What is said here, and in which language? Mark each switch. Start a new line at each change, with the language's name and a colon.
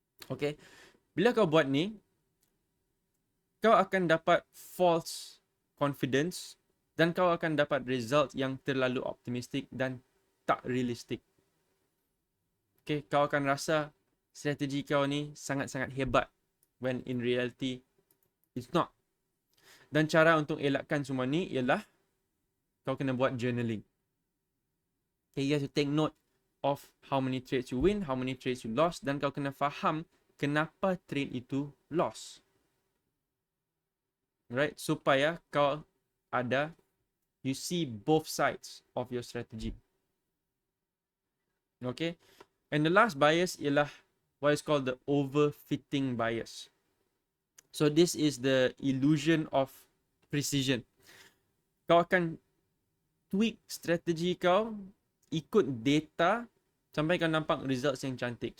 Malay: Okay, bila kau buat ni, kau akan dapat false confidence dan kau akan dapat result yang terlalu optimistic dan tak realistik. Okay, kau akan rasa strategi kau ni sangat-sangat hebat
English: when in reality it's not.
Malay: Dan cara untuk elakkan semua ni ialah kau kena buat journaling.
English: Okay, you have to take note of how many trades you win, how many trades you lost,
Malay: dan kau kena faham kenapa trade itu loss.
English: Right,
Malay: supaya kau ada,
English: you see both sides of your strategy. Okay, and the last bias
Malay: ialah
English: what is called the overfitting bias. So this is the illusion of precision.
Malay: Kau akan tweak strategi kau ikut data sampai kau nampak results yang cantik.